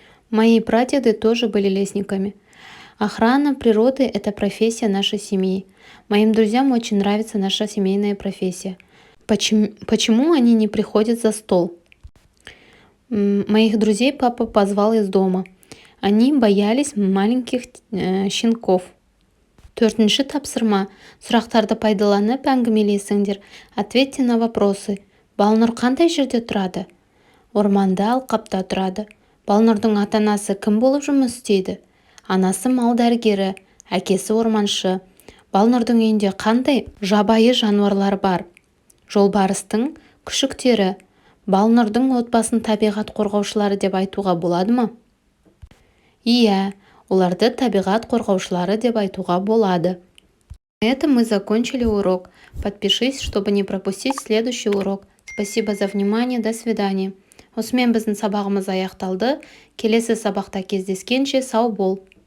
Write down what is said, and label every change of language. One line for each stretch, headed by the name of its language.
Russian: Мои прадеды тоже были лесниками. Охрана природы — это профессия нашей семьи. Моим друзьям очень нравится наша семейная профессия. Почему они не приходят за стол? Моих друзей папа позвал из дома. Они боялись маленьких щенков.
Kazakh: Төртінші тапсырма: сұрақтарды пайдаланып әңгімелесіңдер.
Russian: Ответьте на вопросы.
Kazakh: Балнұр қандай жерде тұрады? Орманда, алқапта тұрады. Балнұрдың ата-анасы кім болып жұмыс істейді? Анасы мал дәрігері, әкесі орманшы. Балнұрдың үйінде қандай жабайы жануарлар бар? Жолбарыстың күшіктері. Балнұрдың отбасын табиғат қорғаушылары деп айтуға болады ма? Иә, оларды табиғат қорғаушылары деп айтуға болады.
Russian: На этом мы закончили урок. Подпишись, чтобы не пропустить следующий урок. Спасибо за внимание. До свидания.
Kazakh: Осымен біздің сабағымыз аяқталды. Келесі сабақта кездескенше сау бол.